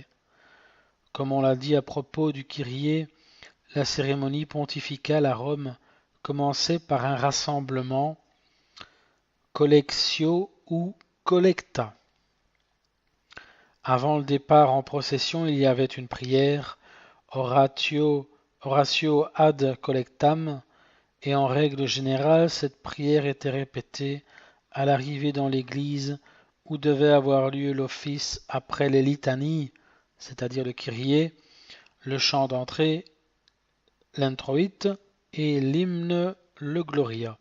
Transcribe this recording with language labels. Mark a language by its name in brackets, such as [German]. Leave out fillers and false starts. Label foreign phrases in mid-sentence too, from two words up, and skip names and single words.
[French] Comme on l'a dit à propos du Kyrie, la cérémonie pontificale à Rome commençait par un rassemblement, collectio ou collecta. Avant le départ en procession, il y avait une prière, [Latin] oratio ad collectam, [French] et en règle générale, cette prière était répétée à l'arrivée dans l'église où devait avoir lieu l'office après les litanies, c'est-à-dire le Kyrie, le chant d'entrée, l'introïte, et l'hymne, le Gloria.